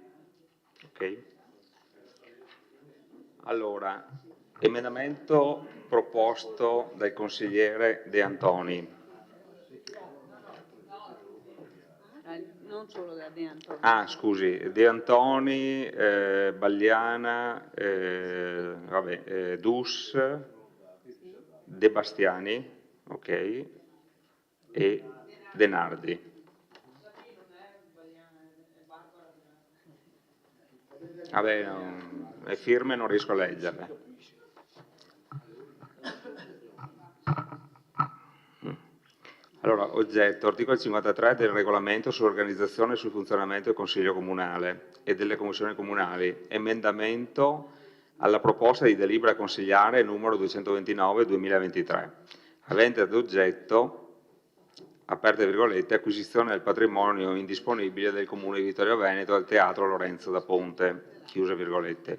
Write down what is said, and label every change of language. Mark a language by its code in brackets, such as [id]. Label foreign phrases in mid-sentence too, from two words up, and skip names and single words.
[it] Ok? Allora, emendamento proposto dal consigliere De Antoni. Non solo da De Antoni. Ah, scusi, De Antoni, Bagliana, Dus, De Bastiani, ok, e De Nardi. Vabbè, le firme non riesco a leggerle. Allora, oggetto, articolo 53 del regolamento sull'organizzazione e sul funzionamento del Consiglio Comunale e delle Commissioni Comunali, emendamento alla proposta di delibera consigliare numero 229-2023, avente ad oggetto aperte virgolette, acquisizione del patrimonio indisponibile del Comune di Vittorio Veneto al Teatro Lorenzo da Ponte, chiuse virgolette.